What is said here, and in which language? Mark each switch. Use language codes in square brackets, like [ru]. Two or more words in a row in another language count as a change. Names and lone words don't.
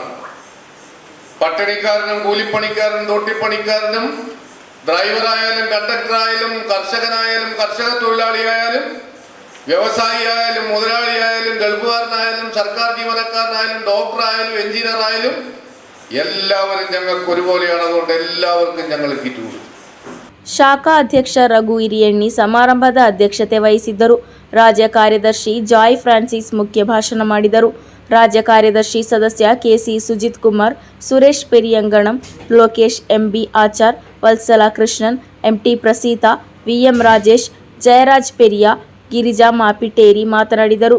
[ml] പട്ടിണിക്കാരനും കൂലിപ്പണിക്കാരനും തൊട്ടിപ്പണിക്കാരനും ഡ്രൈവറായാലും കണ്ടക്ടറായാലും കർഷകനായാലും കർഷക തൊഴിലാളിയായാലും വ്യവസായിയായാലും മുതലാളിയായാലും ഗൾഫുകാരനായാലും സർക്കാർ ജീവനക്കാരനായാലും ഡോക്ടറായാലും എഞ്ചിനീയറായാലും എല്ലാവരും ഞങ്ങൾക്ക് ഒരുപോലെയാണ്. അതുകൊണ്ട് എല്ലാവർക്കും ഞങ്ങൾ കിറ്റ് കൊടുക്കും. [kn] ಶಾಖಾ ಅಧ್ಯಕ್ಷ ರಘು ಹಿರಿಯಣ್ಣಿ ಸಮಾರಂಭದ ಅಧ್ಯಕ್ಷತೆ ವಹಿಸಿದ್ದರು. ರಾಜ್ಯ ಕಾರ್ಯದರ್ಶಿ ಜಾಯ್ ಫ್ರಾನ್ಸಿಸ್ ಮುಖ್ಯ ಭಾಷಣ ಮಾಡಿದರು. ರಾಜ್ಯ ಕಾರ್ಯದರ್ಶಿ ಸದಸ್ಯ ಕೆಸಿ ಸುಜಿತ್ ಕುಮಾರ್, ಸುರೇಶ್ ಪೆರಿಯಂಗಣಂ, ಲೋಕೇಶ್ ಎಂಬಿ ಆಚಾರ್, ವತ್ಸಲ ಕೃಷ್ಣನ್, ಎಂಟಿ ಪ್ರಸೀತಾ, ವಿಎಂ ರಾಜೇಶ್, ಜಯರಾಜ್ ಪೆರಿಯಾ, ಗಿರಿಜಾ ಮಾಪಿಟೇರಿ ಮಾತನಾಡಿದರು.